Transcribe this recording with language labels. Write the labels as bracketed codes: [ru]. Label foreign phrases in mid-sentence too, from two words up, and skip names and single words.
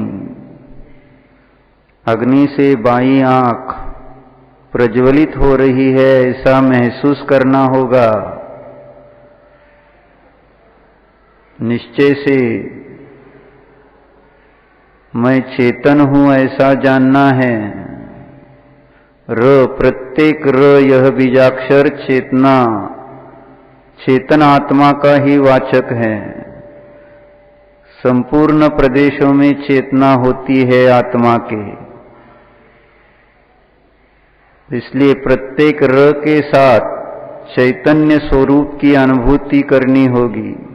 [hi] अग्नि से बाईं आंख प्रज्वलित हो रही है, ऐसा महसूस करना होगा। निश्चय से मैं चेतन हूं ऐसा जानना है। र, प्रत्येक र यह बीजाक्षर चेतना, चेतन आत्मा का ही वाचक है। संपूर्ण प्रदेशों में चेतना होती है आत्मा के, इसलिए प्रत्येक र के साथ चैतन्य स्वरूप की अनुभूति करनी होगी।